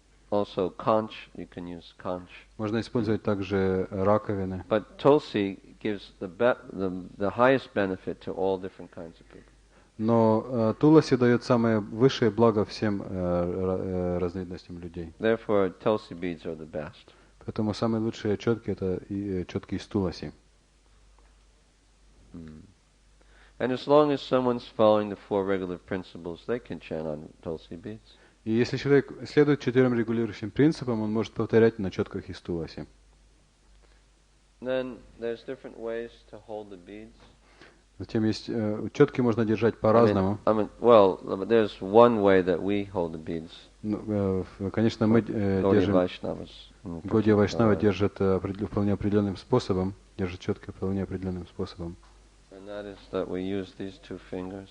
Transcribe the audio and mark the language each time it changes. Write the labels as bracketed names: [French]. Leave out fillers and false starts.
[English] Also conch, you can use conch. [Russian] Можно использовать также раковины. [English] But tulsi gives the highest benefit to all different kinds of people. [Russian] Но туласи дает самое высшее благо всем разновидностям людей. [English] Therefore, tulsi beads are the best. [Russian] Поэтому самые лучшие четки — это четки из туласи. [English] And as long as someone's following the four regulative principles, they can chant on tulsi beads. [Russian] И если человек следует 4 регулирующим принципам, он может повторять на четках из туласи. [English] Then there's different ways to hold the beads. [Russian] Затем есть четки можно держать по-разному. [English] Well, there's one way that we hold the beads. [Russian] Конечно, мы держим. Гаудия Вайшнава держит вполне определенным способом, держит четко вполне определенным способом. [English] And that is that we use these two fingers.